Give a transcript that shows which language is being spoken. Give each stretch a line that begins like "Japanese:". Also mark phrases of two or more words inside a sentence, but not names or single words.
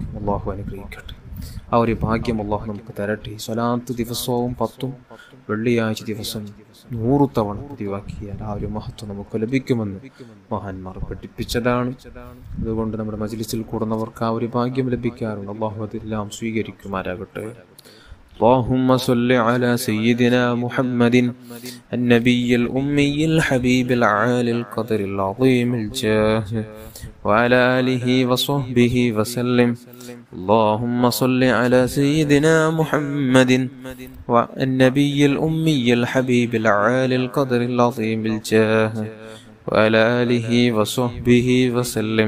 Malayalam: അല്ലാഹു അനുഗ്രഹിക്കട്ടെ. ആ ഒരു ഭാഗ്യം അല്ലാഹു നമുക്ക് തരട്ടെ. സ്വലാത്ത് ദിവസവും 10 വെള്ളിയാഴ്ച ദിവസം 100 തവണ പതിവാക്കിയാൽ ആ ഒരു മഹത്വം നമുക്ക് ലഭിക്കുമെന്ന് മഹാന്മാർ പഠിപ്പിച്ചതാണ്. അതുകൊണ്ട് നമ്മുടെ മജ്ലിസിൽ കൂടുന്നവർക്ക് ആ ഒരു ഭാഗ്യം ലഭിക്കാറുണ്ട്. അല്ലാഹു അതെല്ലാം സ്വീകരിക്കുമാരാകട്ടെ.
Arabic: اللهم صل على سيدنا محمد النبي الأمي الحبيب العالي القدر العظيم الجاه وعلى آله وصحبه وسلم. اللهم صل على سيدنا محمد النبي الأمي الحبيب العالي القدر العظيم الجاه وعلى آله وصحبه وسلم.